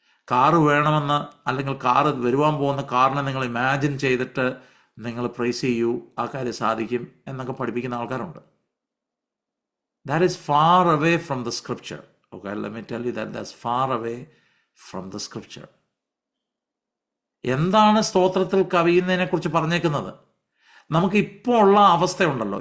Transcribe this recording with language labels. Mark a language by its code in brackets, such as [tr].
[ml] Car വേണമെന്ന്, അല്ലെങ്കിൽ car വരുവാൻ പോകുന്ന കാറിനെ നിങ്ങൾ ഇമാജിൻ ചെയ്തിട്ട് നിങ്ങൾ പ്രൈസ് ചെയ്യൂ, ആ കാര്യം സാധിക്കും എന്നൊക്കെ പഠിപ്പിക്കുന്ന ആൾക്കാരുണ്ട്. [en] That is far away from the scripture. Okay, let me tell you that's far away from the scripture. [ml] എന്താണ് സ്തോത്രത്തിൽ കവിയുന്നതിനെ കുറിച്ച് പറഞ്ഞേക്കുന്നത്? നമുക്ക് ഇപ്പോൾ ഉള്ള അവസ്ഥയുണ്ടല്ലോ.